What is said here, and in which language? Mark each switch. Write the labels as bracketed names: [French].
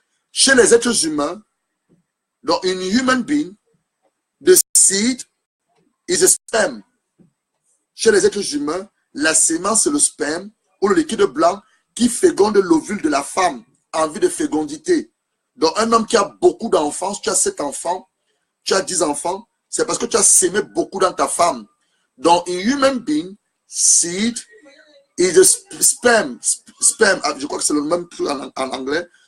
[French] Chez les êtres humains, dans une [English] human being, the seed is a sperm. [French] Chez les êtres humains, la sémence, c'est le sperme ou le liquide blanc qui féconde l'ovule de la femme en vue de fécondité. Donc, un homme qui a beaucoup d'enfants, tu as 7 enfants, tu as 10 enfants, c'est parce que tu as sémé beaucoup dans ta femme. Donc, [English] in human being, seed is a sperm. [French] Sperm, je crois que c'est le même truc en anglais.